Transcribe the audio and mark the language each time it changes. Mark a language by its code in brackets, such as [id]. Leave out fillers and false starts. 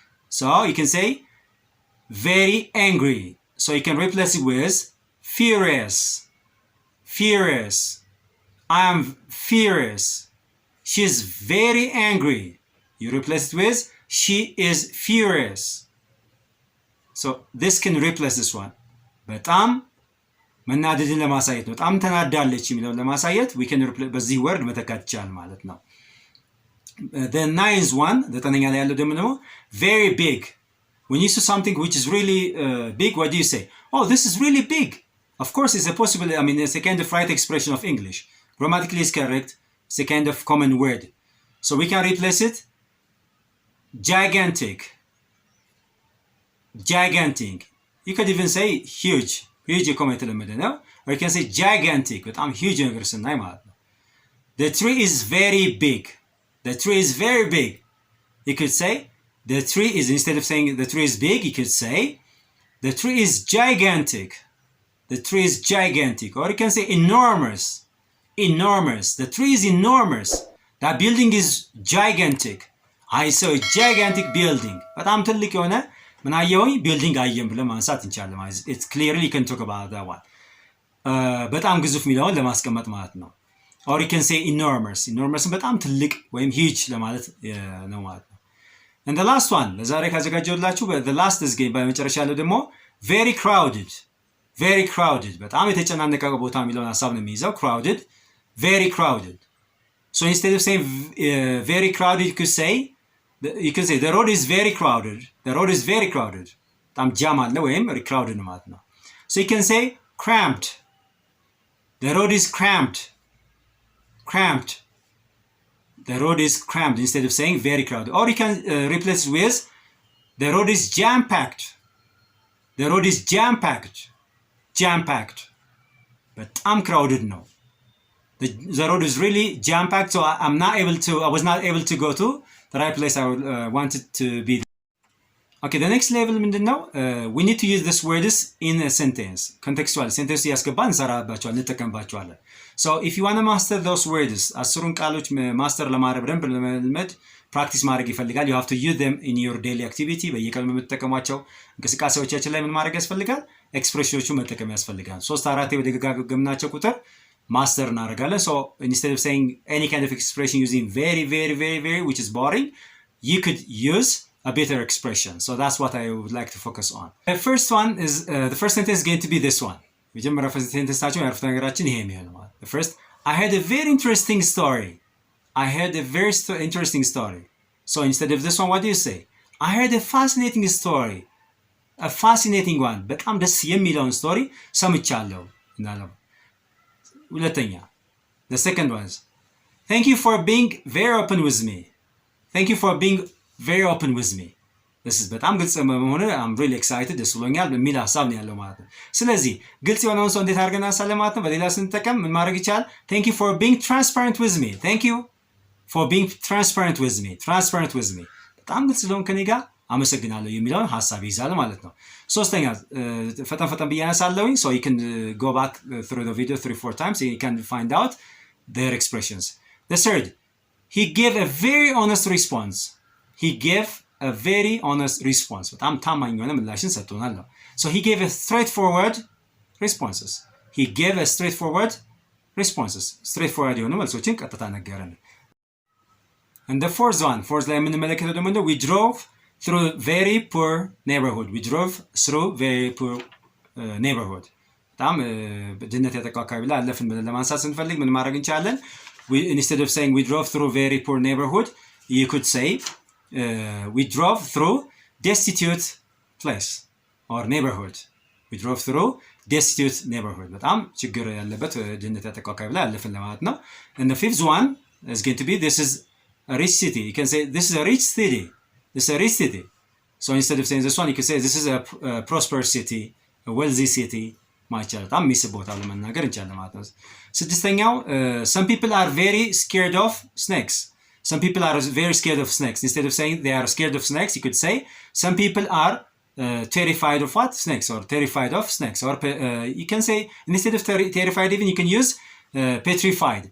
[en] So you can say very angry. So you can replace it with furious. Furious. I am furious. She is very angry. You replace it with she is furious. So this can replace this one. [am] በጣም መናደድን ለማሳየት ነው። በጣም ተናዳለች የሚለውን ለማሳየት [en] we can replace [am] በዚህ ወርድ መተካት ይቻላል ማለት ነው። [en] The ninth one, [am] ዘጠነኛ ላይ ያለው ደግሞ very big. [en] When you see something which is really big, what do you say? Oh, this is really big. Of course, it's a possible, it's a kind of right expression of English. Grammatically is correct. It's a kind of common word. So we can replace it gigantic. Gigantic. You could even say huge. Huge [am] የኮመን የተለመደ ነው። [en] Or you can say gigantic. በጣም huge [am] ነገር ስናይ ማለት ነው። [en] The tree is very big. The tree is very big. You could say the tree is, instead of saying the tree is big, you could say the tree is gigantic. The tree is gigantic. Or you can say enormous. Enormous. The tree is enormous. That building is gigantic. I saw a gigantic building. [am] በጣም ትልቅ የሆነ ምን አየሁኝ? ቢልዲንግ አየን ብለን ማንሳት እንችላለን ማለት ነው። [en] It's clearly you can talk about that one. [am] በጣም ግዙፍ የሚለውን ለማስቀመጥ ማለት ነው። [en] Or you can say enormous. [am] Enormous በጣም ትልቅ ወይም huge ለማለት ነው ማለት ነው። [en] And the last one, [am] ለዛሬ ካዘጋጀሁላችሁ the last is በመጨረሻ ያለው ደግሞ very crowded. Very crowded. በጣም የተጨናነቀ ቦታ የሚለውን ሀሳብ ነው የሚይዘው። Crowded. [en] Very crowded. So instead of saying very crowded, you could say the road is very crowded. The road is very crowded. [am] በጣም ጃም አለ ወይም [en] crowded ማለት ነው። So you can say cramped. The road is cramped. Cramped. The road is cramped instead of saying very crowded. Or you can replace it with the road is jam-packed. The road is jam-packed. Jam-packed. በጣም crowded ነው። The road is really jam-packed, so I was not able to go to the right place I wanted to be. Okay, the next level [am] ምንድን ነው? [en] We need to use these words in a sentence. [am] Contextual sentence ያስገባን እንሰራባቸዋለን፣ እንጠቀምባቸዋለን. [en] So if you want to master those words, [am] አስሩን ቃሎች ማስተር ለማድረግ በደንብ ለመልመድ ፕራክቲስ ማድረግ ይፈልጋል. [en] You have to use them in your daily activity. [am] በየቀኑ የምትጠቀሟቸው እንቅስቃሴዎቻችን ላይ ምን ማድረግ ያስፈልጋል? ኤክስፕሬሽኖቹ መጠቀም ያስፈልጋል። 3-4 በደጋገምናቸው ቁጥር ማስተር እናደርጋለን. [en] So instead of saying any kind of expression using very, very, very, very, which is boring, you could use a better expression. So that's what I would like to focus on. The first one is, the first sentence is going to be this one. [am] መጀመሪያ ሴንተንሳችን ያረፍተ ነገራችን ይሄ የሚሆነው ማለት ነው። [en] First, I had a very interesting story. I had a very interesting story. So instead of this one, what do you say? I had a fascinating story. A fascinating one. [am] በጣም ደስ የሚለውን ስቶሪ ሰምቻለሁ እናለው። ሁለተኛ, [en] the second one is, thank you for being very open with me. Thank you for being very open with me. [am] This is በጣም ግልጽ በመሆኑ [en] I'm really excited [am] ደስ ብሎኛል በሚል ሀሳብ ነው ያለው ማለት ነው። ስለዚህ ግልጽ የሆነውን ሰው እንዴት አድርገን እናሳለን ማለት ነው። በሌላ ስንጠቀም ምን ማድረግ ይቻላል? [en] Thank you for being transparent with me. Thank you for being transparent with me. Transparent with me. [am] በጣም ግልጽ ስለሆንክ ከኔ ጋር አመሰግናለሁ የሚለውን ሀሳብ ይይዛል ማለት ነው። ሶስተኛ ፈጠን ብዬ አነሳለሁኝ. [en] So you can go back through the video 3-4 times and you can find out their expressions. The third, he gave a very honest response. He gave a very honest response. [am] በጣም ታማኝ የሆነ ምላሽን ሰጥቶናል ነው። [en] So he gave a straightforward responses. He gave a straightforward responses. straightforward [am] የሆኑ መልሶችን ቀጥታ ነገረን። [en] And the fourth [am] ላይ የምንመለከተው ደግሞ [en] we drove through very poor neighborhood. We drove through very poor neighborhood. [am] በጣም ድህነት ያጠቃው አካባቢ ላይ አለፍን ብለን ለማንሳት ስንፈልግ ምን ማድረግ እንችላለን? [en] Instead of saying we drove through very poor neighborhood, you could say we drove through destitute place or neighborhood. We drove through destitute neighborhood. [am] በጣም ችግር ያለበት ድህነት ያጠቃው አካባቢ ላይ አለፍን ለማለት ነው። [en] And the fifth one is going to be this is a rich city. You can say this is a rich city. This is a rich city. So instead of saying this one, you can say this is a prosperous city, a wealthy city. [am] ማይቻል በጣም ሚስ ቦታ ለመናገር እንችላለን ማለት ነው። ስድስተኛው [en] some people are very scared of snakes. Some people are very scared of snakes. Instead of saying they are scared of snakes, you could say some people are terrified of what? Snakes, or terrified of snakes. Or you can say instead of terrified even you can use petrified.